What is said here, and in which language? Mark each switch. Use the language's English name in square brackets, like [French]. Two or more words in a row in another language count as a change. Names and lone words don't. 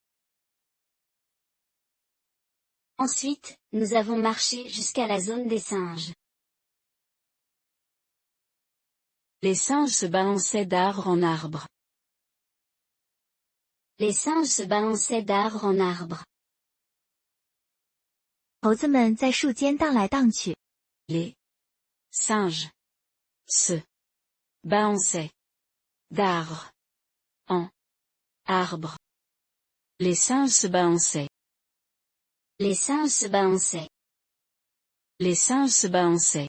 [French] Ensuite, nous avons marché jusqu'à la zone des singes. Les singes se balançaient d'arbre en arbre. Les singes se balançaient d'arbre en arbre. [Chinese] 猴子们在树间荡来荡去。 [French] Les singes se balançaient d'arbre en arbre. Les singes se balançaient. Les singes se balançaient. Les singes se balançaient.